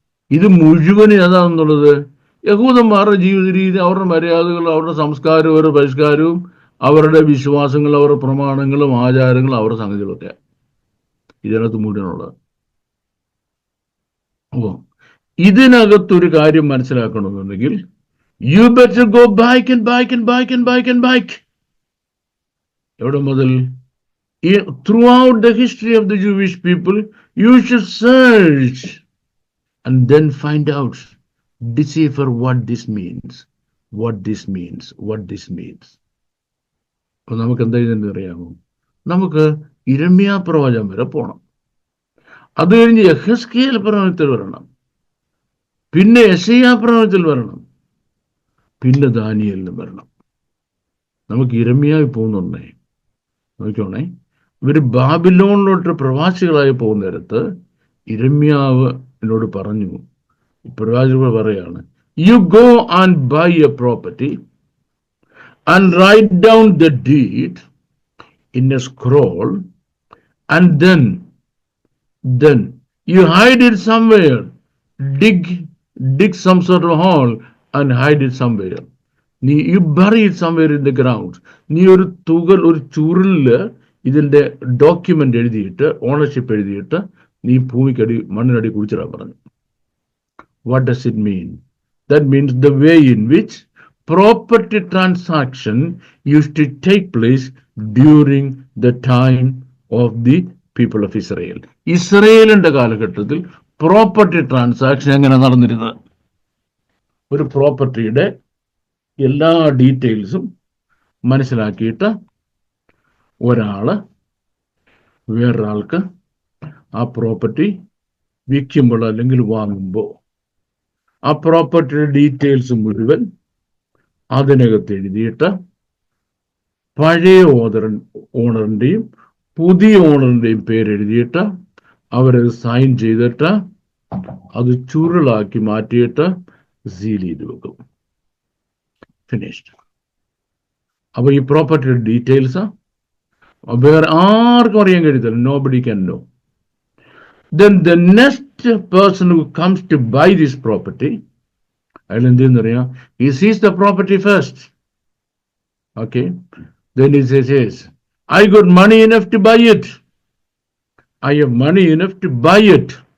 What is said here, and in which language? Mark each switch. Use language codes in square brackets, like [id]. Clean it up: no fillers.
[ml] ഇത് മുഴുവൻ ഏതാണെന്നുള്ളത് യഹൂദന്മാരുടെ ജീവിത രീതി, അവരുടെ മര്യാദകൾ, അവരുടെ സംസ്കാരവും അവരുടെ പരിഷ്കാരവും അവരുടെ വിശ്വാസങ്ങൾ, അവരുടെ പ്രമാണങ്ങളും ആചാരങ്ങളും അവരുടെ സംഗതികളൊക്കെ ഇതിനകത്ത് മുഴുവനുള്ളത്. അപ്പോൾ ഇതിനകത്തൊരു കാര്യം മനസ്സിലാക്കണമെന്നുണ്ടെങ്കിൽ [en] You better go back and back and back and back and back. [ml] എവിടെ മുതൽ? [en] Throughout the history of the Jewish people, you should search and then find out, decipher what this means, what this means, what this means. [ml] അപ്പൊ നമുക്ക് എന്താ ഇതെന്ന് അറിയാമോ? നമുക്ക് യിരെമ്യാ പ്രവചനം വരെ പോകണം. അത് കഴിഞ്ഞ് യെഹെസ്കേൽ പ്രവചനത്തിൽ വരണം, പിന്നെ യെശയ്യാ പ്രവചനത്തിൽ വരണം, പിന്നെ ദാനിയേലിനും വരണം. നമുക്ക് യിരെമ്യാവിൽ പോകുന്നുണ്ടേ. നോക്കിക്കോണേ, ഇവർ ബാബിലോണിലോട്ട് പ്രവാസികളായി പോകുന്ന നേരത്ത് യിരെമ്യാവ് എന്നോട് പറഞ്ഞു, പ്രവാചകർ പറയാണ്, [en] You go and buy a property and write down the deed in a scroll, and then you hide it somewhere. Dig some sort of hole and hide it somewhere. You bury it somewhere in the ground. [ml] നീ ഒരു ചുരുളില് ഇതിന്റെ document എഴുതിയിട്ട്, ownership എഴുതിയിട്ട് നീ ഭൂമിക്കടി മണ്ണിനടി കുഴിച്ചിടാൻ പറഞ്ഞു. [en] What does it mean? That means the way in which property transaction used to take place during the time of the people of Israel. [ml] ഇസ്രയേലിന്റെ കാലഘട്ടത്തിൽ property transaction എങ്ങനെ നടന്നിരുന്നത്? ഒരു പ്രോപ്പർട്ടിയുടെ എല്ലാ ഡീറ്റെയിൽസും മനസ്സിലാക്കിയിട്ട് ഒരാള് വേറൊരാൾക്ക് ആ പ്രോപ്പർട്ടി വിൽക്കുമ്പോൾ അല്ലെങ്കിൽ വാങ്ങുമ്പോൾ ആ പ്രോപ്പർട്ടിയുടെ ഡീറ്റെയിൽസ് മുഴുവൻ അതിനകത്ത് എഴുതിയിട്ട് പഴയ ഓണറിന്റെയും പുതിയ ഓണറിന്റെയും പേരെഴുതിയിട്ട് അവരത് സൈൻ ചെയ്തിട്ട് അത് ചുരുളാക്കി മാറ്റിയിട്ട് സീൽ ചെയ്ത് വെക്കും. ഫിനിഷ്ഡ്. അപ്പൊ ഈ പ്രോപ്പർട്ടിയുടെ ഡീറ്റെയിൽസ് വേറെ ആർക്കും അറിയാൻ കഴിയത്തില്ല. [en] Nobody can know. Then the next person who comes to buy this property, [ml] അയാൾ എന്തെന്നറിയാം, [en] he sees the property first. Okay. Then he says, I got money enough to buy it. I have money enough to buy it.